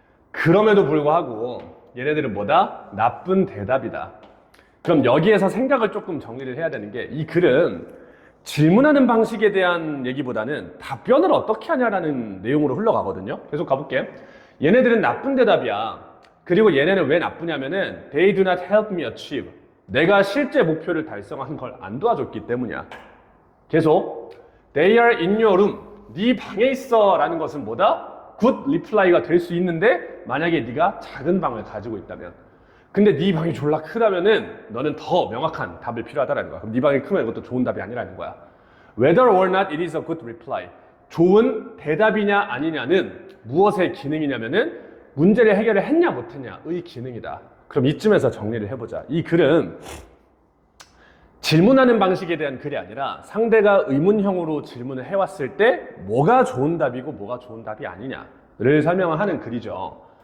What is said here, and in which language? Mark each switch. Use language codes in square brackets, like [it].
[ko] 그럼에도 불구하고 얘네들은 뭐다? 나쁜 대답이다. 그럼 여기에서 생각을 조금 정리를 해야 되는 게, 이 글은 질문하는 방식에 대한 얘기보다는 답변을 어떻게 하냐라는 내용으로 흘러가거든요. 계속 가볼게. 얘네들은 나쁜 대답이야. 그리고 얘네는 왜 나쁘냐면은 [en] they do not help me achieve. [ko] 내가 실제 목표를 달성하는 걸 안 도와줬기 때문이야. 계속 [en] they are in your room. [ko] 네 방에 있어 라는 것은 뭐다? [en] good reply [ko] 가 될 수 있는데, 만약에 네가 작은 방을 가지고 있다면. 근데 네 방이 졸라 크다면은 너는 더 명확한 답을 필요하다라는 거야. 그럼 네 방이 크면 이것도 좋은 답이 아니라는 거야. [en] Whether or not it is a good reply. [ko] 좋은 대답이냐 아니냐는 무엇의 기능이냐면은 문제를 해결을 했냐 못했냐의 기능이다. 그럼 이쯤에서 정리를 해보자. 이 글은 질문하는 방식에 대한 글이 아니라 상대가 의문형으로 질문을 해왔을 때 뭐가 좋은 답이고 뭐가 좋은 답이 아니냐를 설명하는 글이죠.